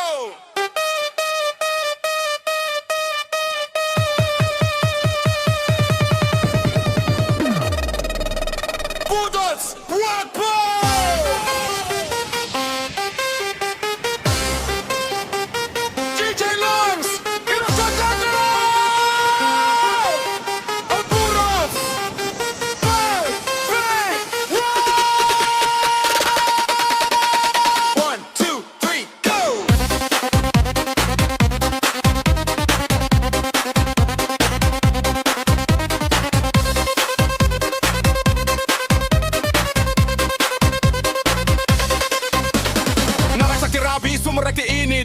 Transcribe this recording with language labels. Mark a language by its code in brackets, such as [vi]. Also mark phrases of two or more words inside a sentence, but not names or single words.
[en] Budots, Wakpo. DJ Longs, Ilocano. Budots, Bay, Bay, One, two, three, go. [ilo] Nakaksak ti rabi, sumurek ti init.